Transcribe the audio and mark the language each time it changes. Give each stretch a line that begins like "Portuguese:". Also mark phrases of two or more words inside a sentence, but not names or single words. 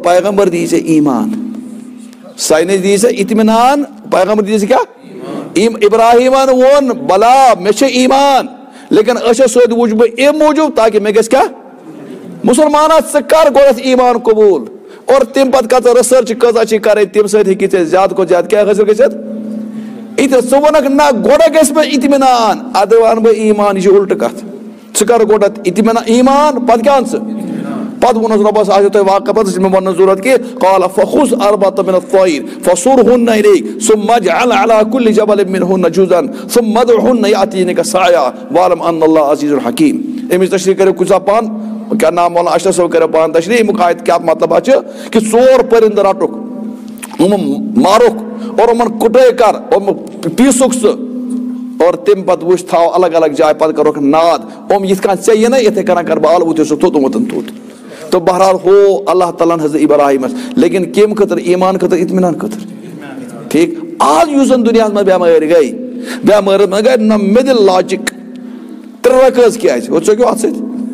Kashmiri: پیغمبر دِیی ژےٚ ایمان ساینس دِیی ژےٚ اطمینان پیغمبر دِیی ژےٚ کیٛاہ ابراہیمن ووٚن بلا مےٚ چھُ ایمان لیکن أچھو سۭتۍ وٕچھٕ بہٕ اَمہِ موٗجوٗب تاکہِ مےٚ گژھِ کیٛاہ مُسلمانا ژٕ کر گۄڈنٮ۪تھ ایمان قبوٗل اور تمہِ پتہٕ کۭژاہ رِسٲرٕچ کۭژاہ چھِ کرٕنۍ تمہِ سۭتۍ ہیٚکی ژےٚ زیادٕ کھۄتہٕ زیادٕ کیٛاہ حٲصِل گٔژھِتھ ییٚتہِ ژٕ وَنکھ نہ گۄڈٕ گژھِ مےٚ اطمینان اَدٕ وَنہٕ بہٕ ایمان یہِ چھِ اُلٹہٕ کتھ ژٕ کر گۄڈنٮ۪تھ اطمینان ایمان پتہٕ کیٛاہ اَن ژٕ پتہٕ ووٚنُس رۄبس آسیو تۄہہِ واقعہ پتہٕ چھِ مےٚ وننٕچ ضروٗرت
Arabic: کہِ قال فخذ أربعة من الطير فصرهن إليك ثم اجعل على كل جبل منهن جزءا ثم ادعهن يأتينك سعيا واعلم أن الله عزيز حكيم
Kashmiri: أمِچ تشریح کٔرِو کُنہِ ساتہٕ پانہٕ کیٛاہ نام مولانا اشرف صٲب کٔرِو پانہٕ تشریح اَمیُک آیت کیٛاہ مطلب چھُ کہِ ژور پٔرِندٕ رٹُکھ یِمن مارُکھ اور یِمن کُٹٲے کر پیٖسُکھ ژٕ اور تمہِ پتہٕ وٕچھ تھاو الگ الگ جایہِ پتہٕ کرُکھ ناد یِتھ کٔنۍ ژےٚ یِنَے یِتھٕے کٔنۍ کرٕ بہٕ الوُتھُے سُہ توٚت ووتن توٚت تہٕ بہرحال ہو اللہ تعالیٰ ہن حضرت ابراہیمس لیکن کمہِ خٲطرٕ ایمان خٲطرٕ اطمینان خٲطرٕ ٹھیٖک آز یُس زن دُنیاہس منٛز بٮ۪مٲرۍ گٔے بٮ۪مٲرۍ منٛز گٔے نہ مےٚ دِ لاجِک ترٛےٚ رکٲژ کیٛازِ ہُہ ژٔکِو اتھ سۭتۍ